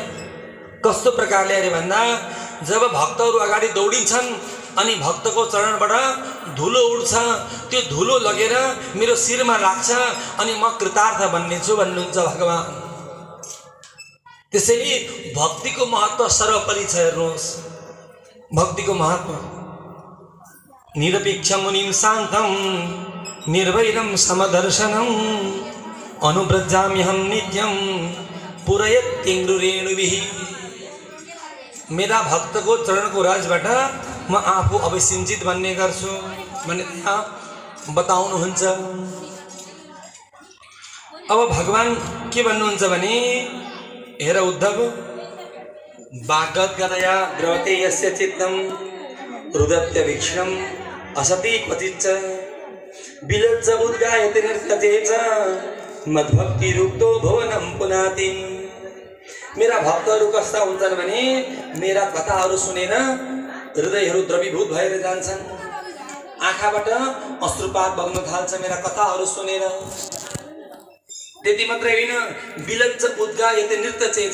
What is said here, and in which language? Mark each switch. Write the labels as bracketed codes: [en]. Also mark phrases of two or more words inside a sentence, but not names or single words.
[ne] कस्तो प्रकारले अरे भन्दा जब भक्तहरू अगाडि दौडिन्छन् अनि भक्तको चरणबाट धुलो उड्छ, त्यो धुलो लगेर मेरो शिरमा लाग्छ अनि म कृतार्थ बन्नेछु भन्नुहुन्छ भगवान। त्यसैले भक्तिको महत्त्व सर्वोपरि छ। हेर्नुहोस् भक्तिको महत्त्व। [sa] निरपेक्ष मुनिं शान्तं निर्वैरं समदर्शनम् अनुव्रजाम्यहं नित्यं पुरयत्यङ्घ्रिरेणुभिः। [ne] मेरा भक्तको चरणको रजबाट म आफू अवसिञ्चित बन्ने गर्छु भन्ने त्यहाँ बताउनुहुन्छ। अब भगवान के भन्नुहुन्छ भने हेर उद्धव [sa] वाग्गद्गदया द्रवते यस्य चित्तं रुदत्य वीक्षणम् असति क्वचिच्च विलज्ज उद्गायते नर्तते च मद्भक्ति रुक्तो भुवनं पुनाति। [ne] मेरा भक्तहरू कस्ता हुन्छन् भने मेरा कथाहरू सुनेर हृदयहरू द्रवीभूत भएर जान्छन्, आँखाबाट अश्रुपात बग्न थाल्छ मेरा कथाहरू सुनेर। त्यति मात्रै होइन [sa] विलज्ज उद्गायते नृत्यचेच।